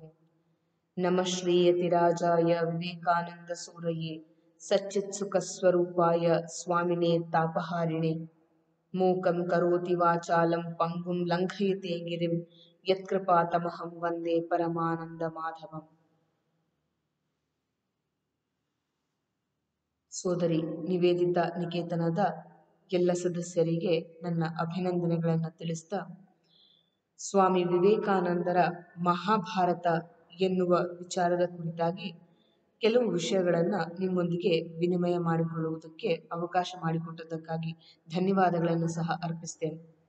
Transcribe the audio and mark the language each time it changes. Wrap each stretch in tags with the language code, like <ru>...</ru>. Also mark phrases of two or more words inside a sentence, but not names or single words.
<sa>नमः श्रीयतिराजाय विवेकानन्दसूरये सच्चित्सुखस्वरूपाय स्वामिने तापहारिणे मूकं करोति वाचालं पंगुं लंघयते गिरिं यत्कृपातमहं वन्दे परमानन्दमाधवಂ।</sa> <kn>ಸೋದರಿ ನಿವೇದಿತಾ ನಿಕೇತನದ ಎಲ್ಲ ಸದಸ್ಯರಿಗೆ ನನ್ನ ಅಭಿನಂದನೆಗಳನ್ನು ತಿಳಿಸ್ತಾ, ಸ್ವಾಮಿ ವಿವೇಕಾನಂದರ ಮಹಾಭಾರತ ಎನ್ನುವ ವಿಚಾರದ ಕುರಿತಾಗಿ ಕೆಲವು ವಿಷಯಗಳನ್ನು ನಿಮ್ಮೊಂದಿಗೆ ವಿನಿಮಯ ಮಾಡಿಕೊಳ್ಳುವುದಕ್ಕೆ ಅವಕಾಶ ಮಾಡಿಕೊಟ್ಟದ್ದಕ್ಕಾಗಿ ಧನ್ಯವಾದಗಳನ್ನು ಸಹ ಅರ್ಪಿಸ್ತೇನೆ.</kn>